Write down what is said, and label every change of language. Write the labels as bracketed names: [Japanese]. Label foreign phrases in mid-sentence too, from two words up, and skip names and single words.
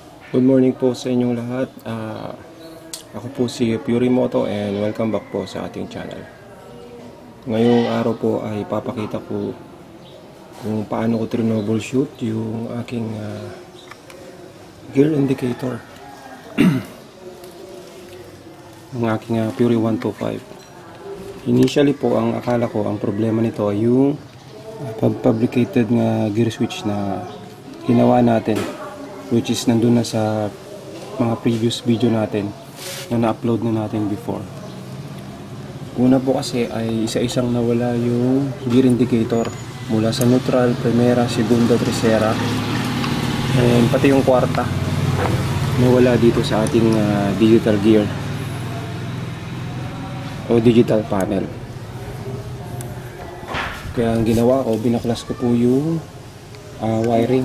[English] Good morning [Filipino] po sa inyong lahat. Ako po si Purimoto [English] and welcome back [Filipino] po sa ating channel. Ngayong araw po ay papakita ko kung paano ko troubleshoot yung aking [English] gear indicator. [Filipino] Ang aking Puri 125. Initially po, ang akala ko ang problema nito ay yung fabricated nga [English] gear switch [Filipino] na ginawa natin, [English] which is [Filipino] nandun na sa mga [English] previous video [Filipino] natin na na-upload na natin before. Una po kasi ay isa-isang nawala yung [English] gear indicator [Filipino] mula sa neutral, primera, segunda, tercera, and pati yung kwarta nawala dito sa ating [English] digital gear [Filipino] o [English] digital panel. [Filipino] Kaya ang ginawa ko, binaklas ko po yung wiring.